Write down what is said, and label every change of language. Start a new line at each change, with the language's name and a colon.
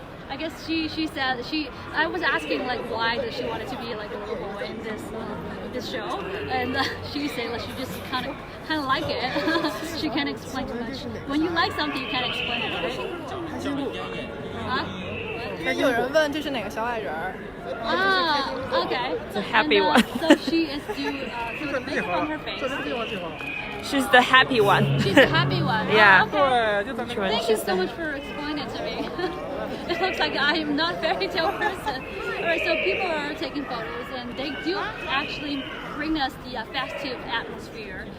English: I guess she said I was asking like why does she want it to be like a little boy in this show, and she said like she just kind of like it. She can't explain too much. When you like something, you can't explain it, right? 啊？
Chinese: 有人问这是哪个小矮人儿
English: ？Okay. The happy one. So she is so the makeup on her face. She's the happy one. She's the happy one. Yeah. Okay. Thank you so much for explaining it to me. It looks like I am not a fairy tale person. Alright, so people are taking photos and they do actually bring us the festive atmosphere.